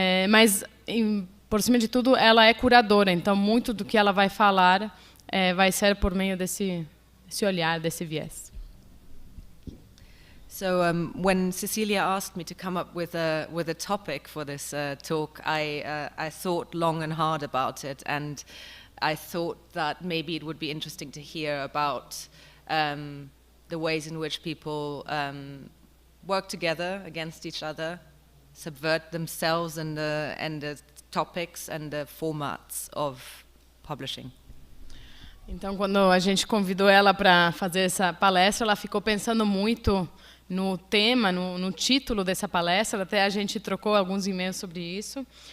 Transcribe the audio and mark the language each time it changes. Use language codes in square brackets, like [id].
[pt] Mas, por cima de tudo, ela é curadora, então muito do que ela vai falar vai ser por meio desse olhar, desse viés. [en] So when Cecilia asked me to come up with a topic for this talk, I thought long and hard about it, and I thought that maybe it would be interesting to hear about the ways in which people work together against each other, subvert themselves and the topics and the formats of publishing. [pt] Então, quando a gente convidou ela para fazer essa palestra, ela ficou pensando muito no tema, no título dessa palestra, até a gente trocou alguns e-mails sobre isso.